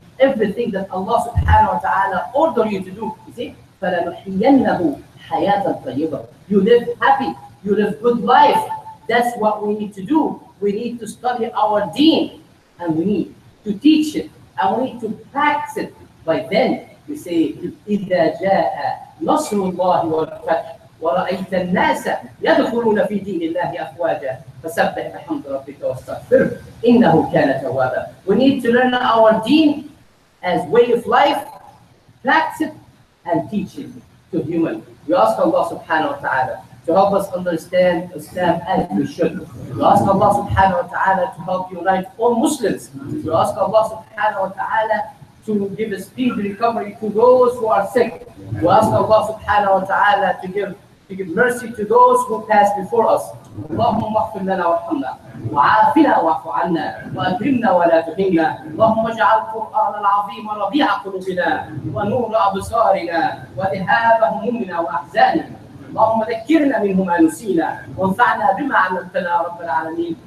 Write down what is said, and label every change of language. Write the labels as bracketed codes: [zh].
[en] Everything that Allah subhanahu wa ta'ala ordered you to do. You see? [ar] فَلَنُحْيِيَنَّهُ حَيَاةً طَيِّبَةً. [en] You live happy, you live good life. That's what we need to do. We need to study our deen and we need to teach it and we need to practice it. By then, we say, [ar] إِذَا جَاءَ نَصْرُ اللَّهِ وَالْفَتْحُ وَرَأَيْتَ النَّاسَ يَدْخُلُونَ فِي دِينِ اللَّهِ أَفْوَاجًا فَسَبِّحْ بِحَمْدِ رَبِّكَ وَاسْتَغْفِرْهُ إِنَّهُ كَانَ تَوَّابًا. [en] We need to learn our deen as way of life, practice it, and teach it to humans. We ask Allah subhanahu wa ta'ala to help us understand Islam as we should. We ask Allah subhanahu wa ta'ala to help unite all Muslims. We ask Allah subhanahu wa ta'ala to give a speedy recovery to those who are sick. We ask Allah subhanahu wa ta'ala to give mercy to those who passed before us. [ar] اللهم اغفر لنا وارحمنا وعافنا واعف عنا واكرمنا ولا تهنا. اللهم اجعل القرآن العظيم ربيع قلوبنا ونور ابصارنا وذهاب همومنا واحزاننا. اللهم ذكرنا منه ما نسينا وانفعنا بما علمتنا يا رب العالمين.